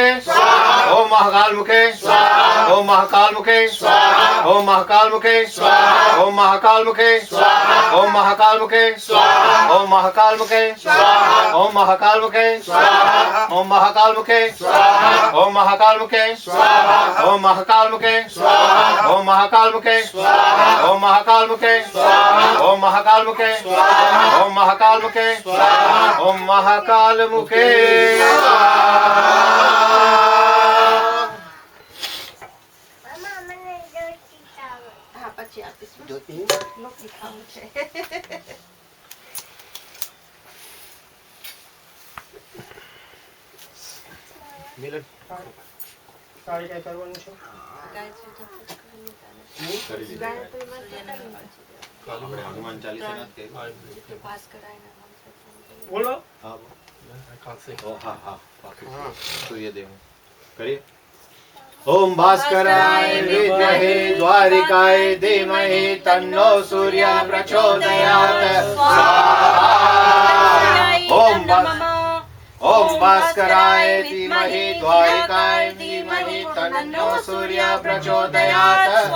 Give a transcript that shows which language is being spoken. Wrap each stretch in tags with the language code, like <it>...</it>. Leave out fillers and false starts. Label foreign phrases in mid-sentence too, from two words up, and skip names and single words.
<sa>स्वाहा ओम महाकाल मुखे स्वाहा ओम महाकाल मुखे स्वाहा ओम महाकाल मुखे स्वाहा ओम महाकाल मुखे स्वाहा ओम महाकाल मुखे स्वाहा ओम महाकाल मुखे स्वाहा ओम महाकाल मुखे स्वाहा ओम महाकाल मुखे स्वाहा ओम महाकाल मुखे स्वाहा ओम महाकाल मुखे स्वाहा ओम महाकाल मुखे स्वाहा ओम महाकाल मुखे स्वाहा ओम महाकाल मुखे स्वाहा ओम महाकाल मुखे स्वाहा ओम महाकाल मुखे</sa> <gu>હા પછી આપીશું લોક દેખાવું છે મિલન તારે કઈ કરવાનું છે ગાયત્રી જપ કરવાની ગાયત્રીમાં આપણે હનુમાન ચાલીસા જેટલું પાસ કરાય ને બોલો હા હા હા સૂર્યદેવ કરીએ</gu> <sa>ओम भास्कराय विद्महे द्वारिकाय धीमहि तन्नो सूर्य प्रचोदयात् ओम भास्कराय धीमहि द्वारिकाय धीमहि तन्नो सूर्य प्रचोदयात्</sa>